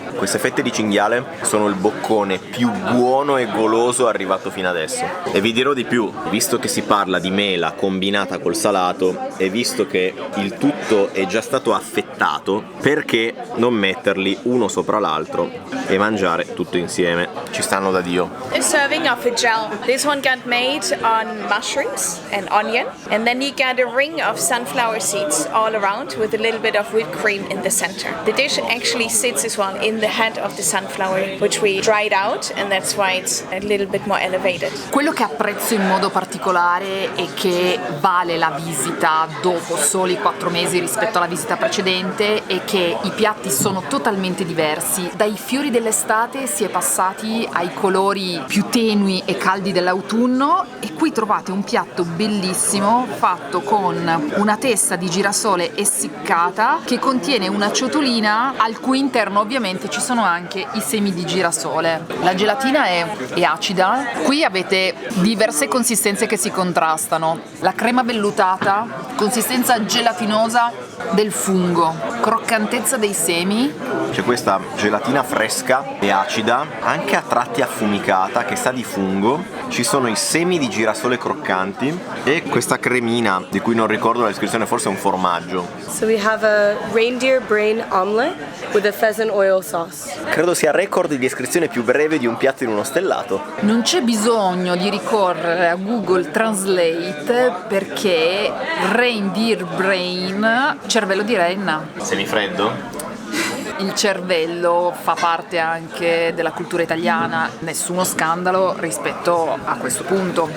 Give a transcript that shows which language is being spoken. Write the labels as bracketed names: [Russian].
[Italian] Queste fette di cinghiale sono il boccone più buono e goloso arrivato fino adesso. E vi dirò di più, visto che si parla di mela combinata col salato e visto che il tutto è già stato affettato, perché non metterli uno sopra l'altro e mangiare tutto insieme? Ci stanno da Dio. [English] A serving of a gel. This one got made on mushrooms and onion, and then you get a ring of sunflower seeds all around with a little bit of whipped cream in the center. The dish actually sits as well in the head of the sunflower, which we dried out, and that's why it's a little bit more elevated. [Italian] Quello che apprezzo in modo particolare e che vale la visita dopo soli 4 mesi rispetto alla visita precedente è che i piatti sono totalmente diversi. Dai fiori dell'estate si è passati ai colori più tenui e caldi dell'autunno, e qui trovate un piatto bellissimo fatto con una testa di girasole essiccata che contiene una ciotolina al cui interno ovviamente ci sono anche i semi di girasole. La gelatina è acida, qui avete diverse consistenze che si contrastano. La crema vellutata, consistenza gelatinosa del fungo, croccantezza dei semi. C'è questa gelatina fresca e acida, anche a tratti affumicata, che sa di fungo. Ci sono i semi di girasole croccanti e questa cremina di cui non ricordo la descrizione, forse è un formaggio. [English] So we have a reindeer brain omelet with a pheasant oil sauce. [Italian] Credo sia record di descrizione più breve di un piatto in uno stellato. Non c'è bisogno di ricorrere a Google Translate perché reindeer brain, cervello di renna. Semifreddo? Il cervello fa parte anche della cultura italiana, nessuno scandalo rispetto a questo punto.